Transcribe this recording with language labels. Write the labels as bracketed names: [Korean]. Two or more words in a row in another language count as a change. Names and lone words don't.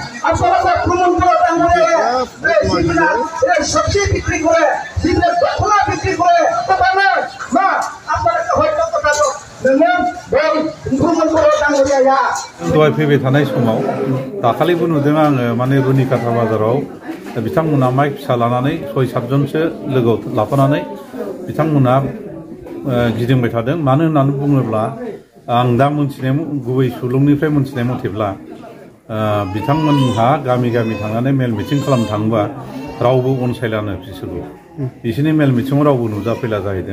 [Bangla] আপনারা ভ্রমণ করে সবজি বিক্রি করে দখলা বিক্রি করে না আপনারা হয়তো কথা [Bodo] दहाय फैबाय थानाय समाव दाखालिबो नुदों आङो माने रुनिकाटा बाजाराव बिथांमोना माइक फिसा लानानै 6-7 जनसो लोगोआव लाफानानै बिथांमोना गिदिंबाय थादों। मानो होननानै बुङोब्ला आं दा मोनथिनाय गुबै सुलुंनिफ्राय मोनथिनाय मथेब्ला बिथांमोनहा गामि गामि थांनानै मेल मिटिं खालामनो थाङोबा रावबो अनसायलानो बिसोरखौ बिसोरनि मेल मिटिङाव रावबो नुजाफैला जाहैदों।